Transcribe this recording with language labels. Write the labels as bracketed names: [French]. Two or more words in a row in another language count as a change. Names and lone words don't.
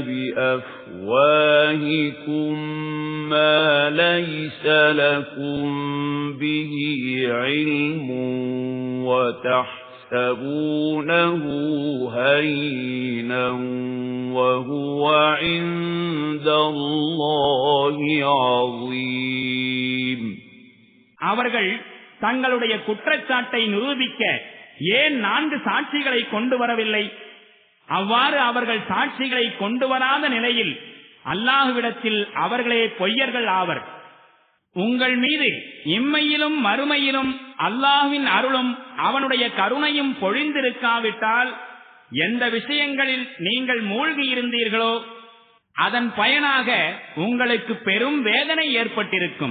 [Arabic] بأفواهكم ما ليس لكم به علم وتحسبونه هينا وهو عند الله عظيم. [Tamil] அவர்கள் தங்களுடைய குற்றச்சாட்டை நிரூபிக்க ஏன் 4 சாட்சிகளை கொண்டு வரவில்லை? அவ்வாறு அவர்கள் சாட்சிகளை கொண்டு வராத நிலையில் அல்லாஹ்விடத்தில் அவர்களே பொய்யர்கள் ஆவர். உங்கள் மீது இம்மையிலும் மறுமையிலும் அல்லாஹ்வின் அருளும் அவனுடைய கருணையும் பொழிந்திருக்காவிட்டால் எந்த விஷயங்களில் நீங்கள் மூழ்கி இருந்தீர்களோ அதன் பயனாக உங்களுக்கு பெரும் வேதனை ஏற்பட்டிருக்கும்.